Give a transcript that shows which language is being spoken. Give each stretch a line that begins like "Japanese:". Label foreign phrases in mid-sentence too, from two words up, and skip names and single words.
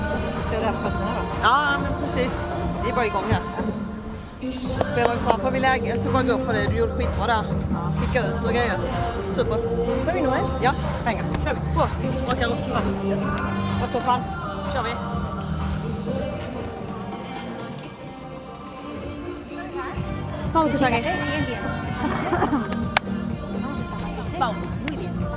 Swedish: Kör rätt nu då. Ja, men precis. Det är bara igång här. Spelar vi kvar. Får vi läge så bara gå för det. Du gjorde skitbra där. Kicka ut och grejer. Super. Kör vi nu, eh? Ja. Pengar. Kör vi. Bra. Bra kan du. Och så fan. Kör vi.
Spanish: Vamos que saque. Bien, bien. Vamos esta parte. Vamos. Muy bien.